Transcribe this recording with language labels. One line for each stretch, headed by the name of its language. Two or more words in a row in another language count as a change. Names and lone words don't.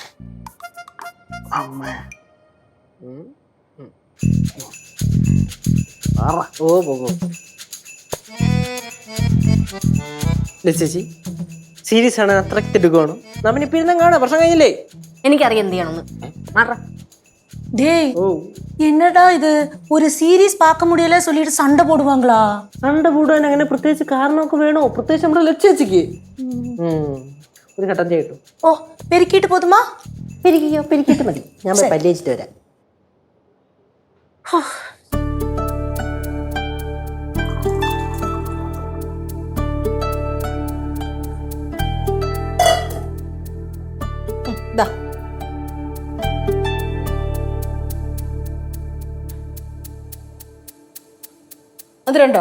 Malayalam: അമ്മേ ഓ പോകും. ചേച്ചി സീരീസ് ആണ് അത്രയ്ക്ക് എടുക്കുകയാണ്. നമ്മനിപ്പോ ഇരുന്ന് കാണാം, പ്രശ്നം കഴിഞ്ഞില്ലേ? എനിക്കറിയാം എന്ത് ചെയ്യണമെന്ന്. മാറ.
Tamil: டேய் என்னடா இது, ஒரு சீரீஸ் பார்க்க முடியல சொல்லிட்டு சண்டை போடுவாங்களா?
Malayalam: സൺഡേ കൂടാൻ അങ്ങനെ പ്രത്യേകിച്ച് കാരണമൊക്കെ വേണോ? പ്രത്യേകിച്ച് നമ്മുടെ ലച്ചേച്ചിക്ക് ഒരു ഘട്ടം ചെയ്യട്ടു.
Tamil: ஓ பெருக்கிட்டு போதுமா?
Malayalam: പെരുക്കിക്കോ, പെരുക്കിയിട്ട് മതി. ഞാൻ പോയി പല്ലേച്ചിട്ട് വരാം. ദാ മധുരണ്ടോ?